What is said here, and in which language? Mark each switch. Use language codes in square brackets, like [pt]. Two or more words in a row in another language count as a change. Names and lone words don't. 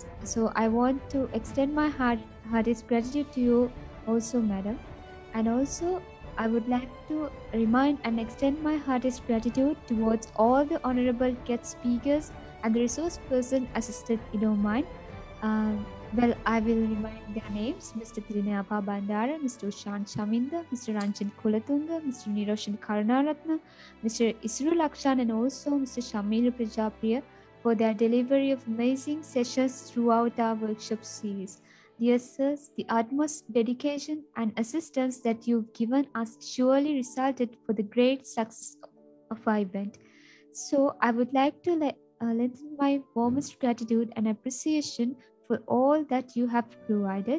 [en] So I want to extend my heartiest gratitude to you also, madam. And also, I would like to remind and extend my heartiest gratitude towards all the honorable guest speakers and the resource person assisted InnovMind. Well, I will remind their names: Mr. Thirinayapa Bandara, Mr. Ushan Chaminda, Mr. Ranjan Kulatunga, Mr. Niroshan Karunaratne, Mr. Isru Lakshan, and also Mr. Chamira Prajapriya for their delivery of amazing sessions throughout our workshop series. Dear sirs, the utmost dedication and assistance that you've given us surely resulted for the great success of our event. So I would like to lend my warmest gratitude and appreciation for all that you have provided.